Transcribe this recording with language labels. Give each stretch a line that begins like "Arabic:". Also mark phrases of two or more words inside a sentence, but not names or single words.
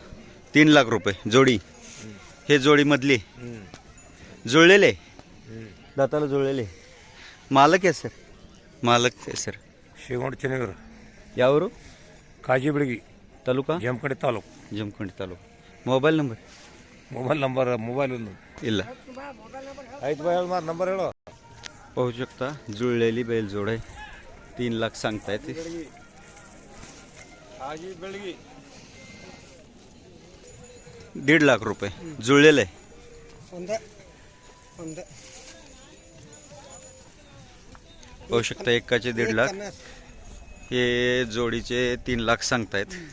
Marathi: 3 लाख रुपये जोडी. हे जोडी मधली जुळलेले, दाताला जुळलेले. मालक आहे सर? मालक आहे सर. शिवण चनेगर यावरू काजी बिडगी तालुका जमखंडी तालूक. जमखंडी तालुका.
Kannada: ಮೊಬೈಲ್ ಮೊಬೈಲ್ ಮೊಬೈಲ್ ಇಲ್ಲ. ಆಯ್ತು ಬಾಯ್ ಮಾತು ನಂಬರ್ ಹೇಳು.
Marathi: पाहू शकता जुळलेली बैलजोड आहे. 3 लाख सांगतायत. काजी बिडगी 1.5 लाख रुपये जुळलेलं आहे. पाहू शकता एकाचे 1.5 लाख, हे जोडीचे 3 लाख सांगतायत.